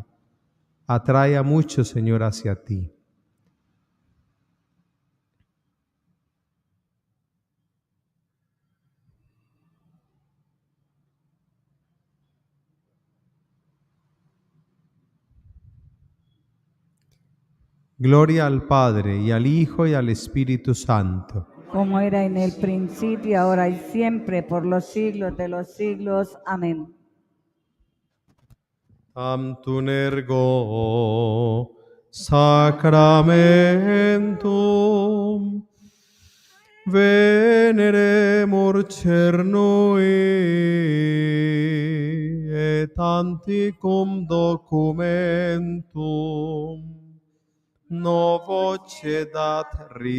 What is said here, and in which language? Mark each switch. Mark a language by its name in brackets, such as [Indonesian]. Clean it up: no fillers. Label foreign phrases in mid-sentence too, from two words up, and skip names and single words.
[Spanish] Atrae a muchos, Señor, hacia ti. Gloria al Padre, y al Hijo, y al Espíritu Santo. Como era en el principio, ahora y siempre, por los siglos de los siglos. Amén. [Latin] Tantum ergo sacramentum veneremur cernui et antiquum documentum novo cedat